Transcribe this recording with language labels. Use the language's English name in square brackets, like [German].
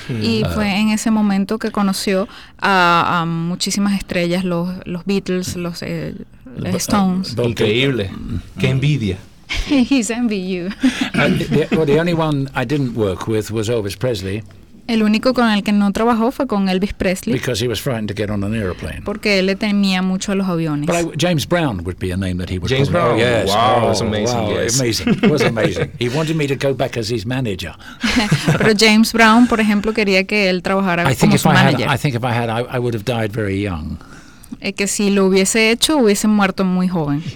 [Spanish] Y fue en ese momento que conoció a muchísimas estrellas, los Beatles, los Stones. Increíble. Qué envidia. [English] He's envy you. the only one I didn't work with was Elvis Presley. [Spanish] El único con el que no trabajó fue con Elvis Presley. [English] Because he was frightened to get on an aeroplane. [Spanish] Porque él le temía mucho a los aviones. [English] But James Brown would be a name that he would James probably. Brown, yes. Wow, it was amazing. Wow. Yes. Amazing. It was amazing. He wanted me to go back as his manager. [Spanish] Pero James Brown, por ejemplo, quería que él trabajara como su manager. [English] I think if I had, I would have died very young. [Spanish] Que si lo hubiese hecho, hubiese muerto muy joven.